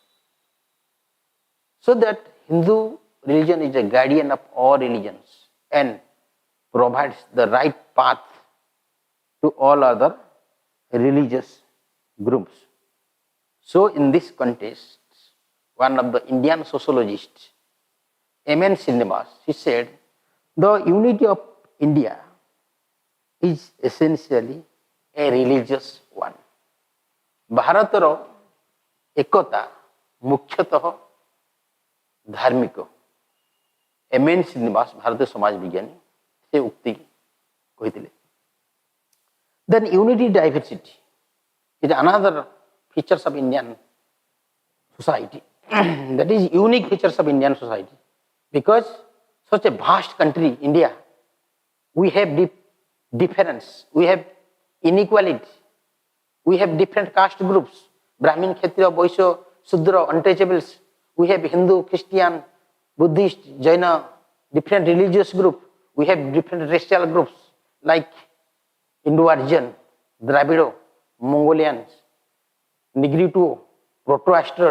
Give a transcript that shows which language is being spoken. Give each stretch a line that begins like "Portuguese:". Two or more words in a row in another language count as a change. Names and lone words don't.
English: So that Hindu religion is a guardian of all religions and provides the right path to all other religious groups. So in this context, one of the Indian sociologists, M.N. Srinivas, he said, the unity of India is essentially a religious one.
Odia: ଭାରତର ଏକତା ମୁଖ୍ୟତଃ ଧାର୍ମିକ। M.N. Srinivas, ଭାରତୀୟ ସମାଜ ବିଜ୍ଞାନୀ, ସେ ଉକ୍ତି କହିଥିଲେ।
English: Then unity diversity is another features of Indian society. That is unique features of Indian society. Because such a vast country, India, we have difference, we have inequality, we have different caste groups, Brahmin, Kshatriya, Vaishya, Shudra, untouchables, we have Hindu, Christian, Buddhist, Jaina, different religious group, we have different racial groups like Indo-Aryan, Dravido, Mongolians, Negrito, Proto-Asteroid.